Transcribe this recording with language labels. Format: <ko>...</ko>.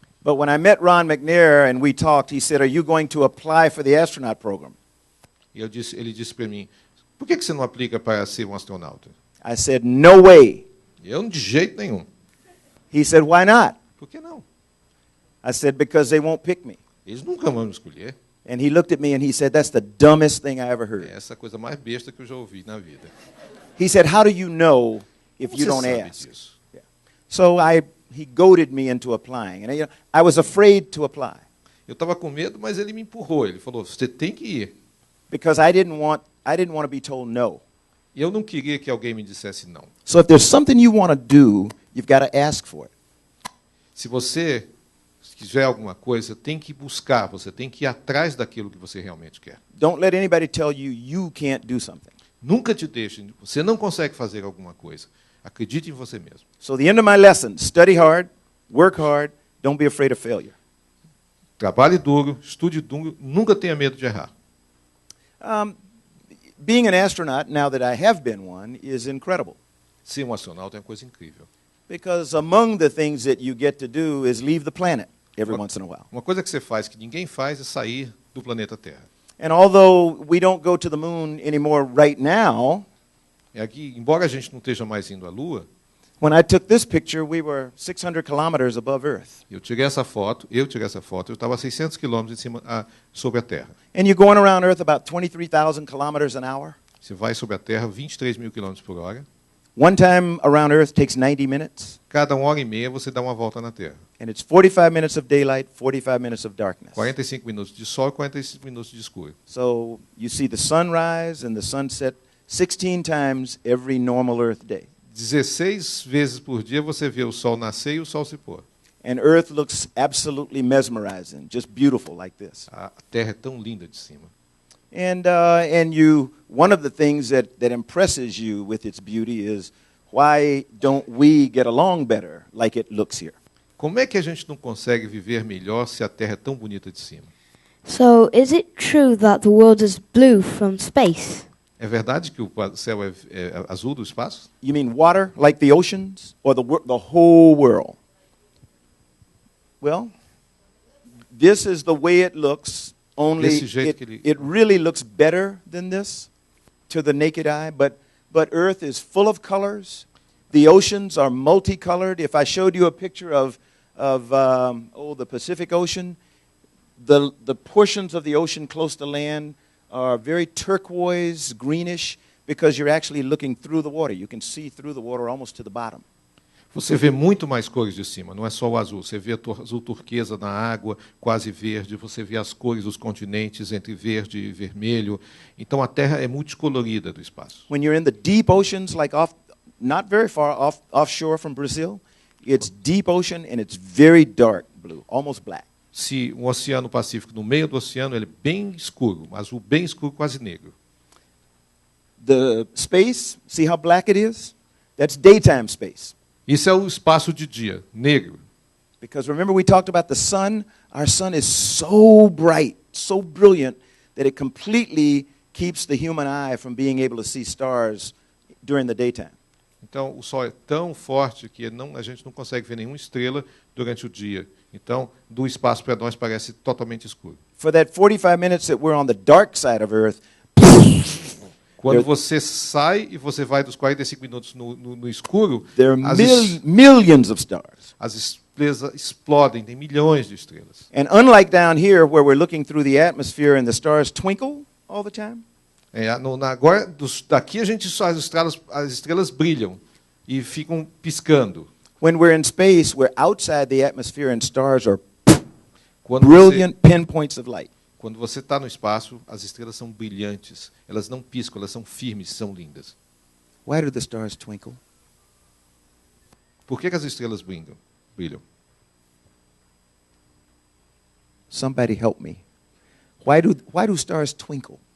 <en>But when I met Ron McNair and we talked, he said, "Are you going to apply for the astronaut program?"</en> <pt>E ele disse para mim, por que você não aplica para ser um astronauta?</pt> <en>I said, "No way."</en> <pt>Eu, de jeito nenhum.</pt> <en>He said, "Why not?"</en> <pt>Por que não?</pt> <en>I said, "Because they won't pick me."</en> <pt>Eles nunca vão me escolher.</pt> <en>And he looked at me and he said, "That's the dumbest thing I ever</en> <pt>É</pt> <en>heard."</en> <pt>essa coisa mais besta que eu já ouvi na vida.</pt> <en>He said, "How do you know if</en> <pt>Como</pt> <en>you</en> <pt>você</pt> <en>don't</en> <pt>sabe</pt> <en>ask?"</en> <pt>disso?</pt> <en>So he goaded me into applying. And I was afraid to apply</en> <pt>Eu estava com medo, mas ele me empurrou. Ele falou, você tem que ir.</pt> <en>because I didn't want to be told no.</en> <pt>E eu não queria que alguém me dissesse não.</pt> <en>So if there's something you want to do, you've got to ask for it.</en> <pt>Se você quiser alguma coisa, tem que buscar, você tem que ir atrás daquilo que você realmente quer.</pt> <en>Don't let anybody tell you you can't do something.</en> <pt>Nunca te deixe, você não consegue fazer alguma coisa. Acredite em você mesmo.</pt> <en>So the end of my lesson, study hard, work hard, don't be afraid of failure.</en> <pt>Trabalhe duro, estude duro, nunca tenha medo de errar.</pt> <en>Being an astronaut, now that I have been one, is incredible.</en> <pt>Ser um astronauta é uma coisa incrível.</pt> <en>Because among the things that you get to do is leave the planet every once in a while.</en> <pt>Uma coisa que você faz que ninguém faz é sair do planeta Terra.</pt> <en>And although we don't go to the moon anymore right now,</en> <pt>Aqui, embora a gente não esteja mais indo à Lua,</pt> <en>when I took this picture, we were 600 kilometers above Earth.</en> <pt>eu tirei essa foto, eu estava a 600 quilômetros sobre a Terra.</pt> <en>And you're going around Earth about 23,000 kilometers an hour.</en> <pt>Você vai sobre a Terra 23 mil quilômetros por hora.</pt> <en>One time around Earth takes 90 minutes.</en> <pt>Cada 1h30 você dá uma volta na Terra.</pt> <en>And it's 45 minutes of daylight, 45 minutes of darkness.</en> <pt>45 minutos de sol e 45 minutos de escuro.</pt> <en>So you see the sunrise and the sunset 16 times every normal Earth day.</en> <pt>16 vezes por dia você vê o sol nascer e o sol se pôr.</pt> <en>And Earth looks absolutely mesmerizing, just beautiful like this.</en> <pt>A Terra é tão linda de cima.</pt> <en>And one of the things that impresses you with its beauty is, why don't we get along better like it looks here?</en> <pt>Como é que a gente não consegue viver melhor se a Terra é tão bonita de cima?</pt> <en>So, is it true that the world is blue from space?</en> <pt>É verdade que o céu é azul do espaço?</pt> <en>You mean water, like the oceans, or the whole world? Well, this is the way it looks. Only</en> <pt>Desse jeito que ele-</pt> <en>it really looks better than this to the naked eye. But Earth is full of colors. The oceans are multicolored. If I showed you a picture of the Pacific Ocean, the portions of the ocean close to land are very turquoise, greenish, because you're actually looking through the water. You can see through the water almost to the bottom.</en> <pt>Você vê muito mais cores de cima, não é só o azul. Você vê azul turquesa na água, quase verde. Você vê as cores dos continentes entre verde e vermelho. Então a Terra é multicolorida do espaço.</pt> <en>When you're in the deep oceans, like not very far offshore from Brazil, it's deep ocean and it's very dark blue, almost black.</en> <pt>Se um oceano Pacífico, no meio do oceano, ele é bem escuro, um azul bem escuro, quase negro.</pt> <en>The space, see how black it is? That's daytime space.</en> <pt>Isso é o espaço de dia, negro.</pt> <en>Because remember we talked about the sun? Our sun is so bright, so brilliant, that it completely keeps the human eye from being able to see stars during the daytime.</en> <pt>Então, o Sol é tão forte que a gente não consegue ver nenhuma estrela durante o dia. Então, do espaço para nós parece totalmente escuro.</pt> <en>For that 45 minutes that we're on the dark side of Earth,</en> <pt>Quando você sai e você vai dos 45 minutos no escuro,</pt> <en>there are millions of stars.</en> <pt>as estrelas explodem, tem milhões de estrelas.</pt> <en>And unlike down here, where we're looking through the atmosphere and the stars twinkle all the time,</en> <pt>Agora, daqui a gente só as estrelas brilham e ficam piscando.</pt> <en>when we're in space, we're outside the atmosphere and stars are</en> <pt>Quando</pt> <en>brilliant pinpoints of light.</en> <pt>Quando você está no espaço, as estrelas são brilhantes. Elas não piscam, elas são firmes, são lindas.</pt> <en>Why do the stars twinkle?</en> <pt>Por que as estrelas brilham?</pt> <en>Somebody help me. Why do stars twinkle?</en>